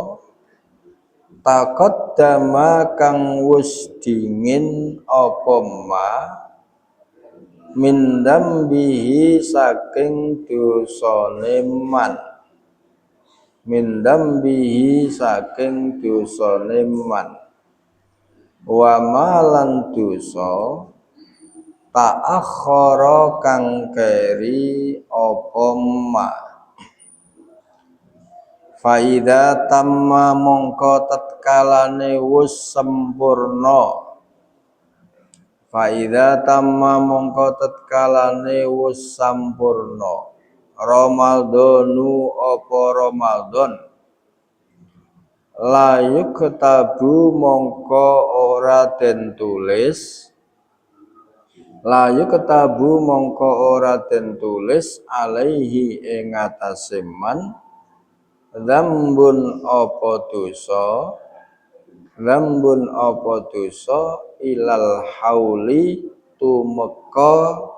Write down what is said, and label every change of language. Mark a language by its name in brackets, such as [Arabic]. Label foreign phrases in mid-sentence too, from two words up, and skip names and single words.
[Javanese] taqaddama kang wis dingin apa ma [Arabic] min dambihi [Javanese] saking dosane man, [Arabic] min dambihi [Javanese] saking dosane man. Wa malan dosa ta'akhkhara kang keri apa ma. [Arabic] Fa idza tamma [Javanese] mongko tatkalane wis sempurna, [Arabic] fa idza tamma [Javanese] mongko tatkalane wis sampurna Ramadhanu apa Ramadan [Arabic] la yuktabu [Javanese] mongko ora den tulis, [Arabic] la yuktabu [Javanese] mongko ora den tulis alaihi ing atase man dzambun apa dosa, dzambun apa dosa [Arabic] ilal hauli [Javanese] tumeka